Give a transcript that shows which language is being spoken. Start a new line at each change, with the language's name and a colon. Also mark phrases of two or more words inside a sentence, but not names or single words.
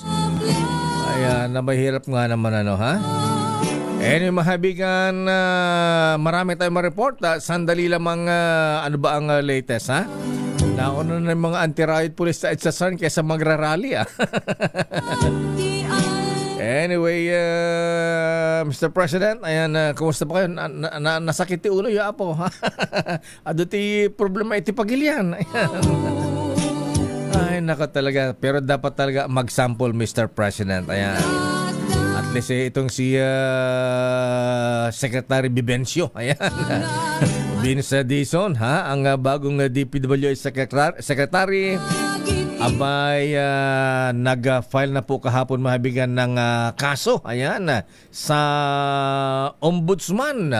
Filipino: Ayan, na mahirap nga naman ha. Anyway, mahabigan, marami tayong ma-report. Sandali lamang, ano ba ang latest, ha? Nauna na yung mga
English: anti-riot police
Filipino: sa EDSA kaysa magra-rally, ha? Anyway, Mr. President, ayan, kumusta pa kayo?
Iloko: Nasakit ti ulo, ya po, ha? Ado ti problema iti pagilian.
Filipino: Ayan. Ay, nako talaga. Pero dapat talaga mag-sample, Mr. President. Ayan. At least itong si Secretary Vivencio, ayan, Vince Dizon, ha, ang bagong DPWH Secretary, abay, nag-file na po kahapon mahabigan ng kaso, ayan, sa Ombudsman.